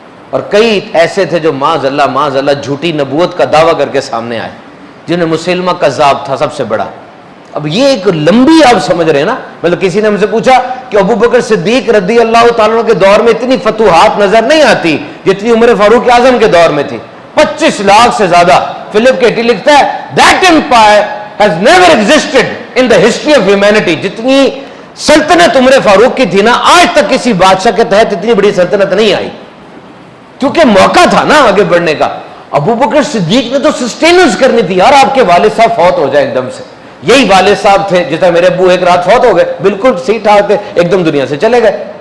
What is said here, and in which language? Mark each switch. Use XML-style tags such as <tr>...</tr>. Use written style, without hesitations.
<ur>اور کئی ایسے تھے جو معاذ اللہ جھوٹی نبوت کا دعویٰ کر کے سامنے آئے, جنہیں مسلمہ کذاب تھا سب سے بڑا. اب یہ ایک لمبی آپ سمجھ رہے ہیں نا, مطلب کسی نے ہم سے پوچھا کہ ابوبکر صدیق رضی اللہ تعالیٰ کے دور میں اتنی فتوحات نظر نہیں آتی جتنی عمر فاروق اعظم کے دور میں تھی. 25 لاکھ سے زیادہ.</ur> <en>Philip Katie</en> <ur>لکھتا ہے</ur> <en>that empire has never existed in the history of humanity.</en> <ur>جتنی سلطنت عمر فاروق کی تھی نا, آج تک کسی بادشاہ کے تحت اتنی بڑی سلطنت نہیں آئی, کیونکہ موقع تھا نا آگے بڑھنے کا. ابوبکر صدیق نے تو سسٹیننس کرنی تھی یار, آپ کے والد صاحب فوت ہو جائے ایک دم سے. یہی والد صاحب تھے جس طرح میرے ابو ایک رات فوت ہو گئے, بالکل صحیح ٹھاک تھے, ایک دم دنیا سے چلے گئے.</ur>